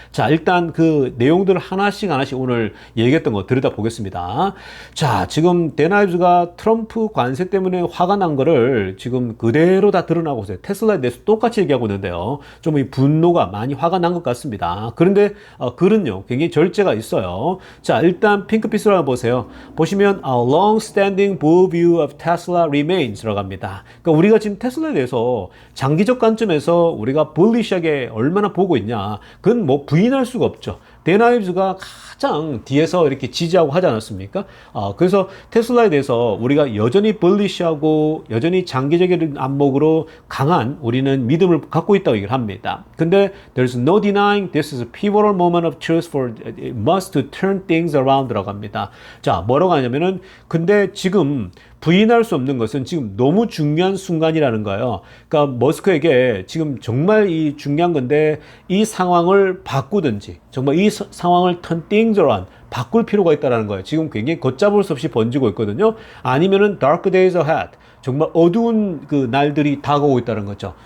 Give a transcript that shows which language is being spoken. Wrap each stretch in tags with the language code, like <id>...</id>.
<ko>자, 일단 그 내용들을 하나씩 오늘 얘기했던 거 들여다보겠습니다. 자, 지금 데나이브가 트럼프 관세 때문에 화가 난 거를 지금 그대로 다 드러나고 있어요. 테슬라에 대해서 똑같이 얘기하고 있는데요. 좀 이 분노가 많이 화가 난 것 같습니다. 그런데 글은요 굉장히 절제가 있어요. 자, 일단 핑크빛으로 한번 보세요. 보시면</ko> <en>a long-standing bull view of Tesla remains</en> <ko>들어갑니다. 그러니까 우리가 지금 테슬라에 대해서 장기적 관점에서 우리가 bulish하게 얼마나 보고 있냐, 그건 뭐 부인할 수가 없죠. 데나이브즈가 가장 뒤에서 이렇게 지지하고 하지 않았습니까? 그래서 테슬라에 대해서 우리가 여전히 bulish하고 여전히 장기적인 안목으로 강한 우리는 믿음을 갖고 있다고 얘기를 합니다. 근데</ko> <en>there's no denying this is a pivotal moment of truth for it must to turn things around</en> <ko>들어갑니다. 자, 뭐라고 하냐면은 근데 지금 부인할 수 없는 것은 지금 너무 중요한 순간이라는 거예요. 그러니까 머스크에게 지금 정말 이 중요한 건데 이 상황을 바꾸든지 정말 이 상황을</ko> <en>turn things around</en> <ko>바꿀 필요가 있다는 거예요. 지금 굉장히 걷잡을 수 없이 번지고 있거든요. 아니면은</ko> <en>dark days ahead</en> <ko>정말 어두운 그 날들이 다가오고 있다는 거죠.</ko>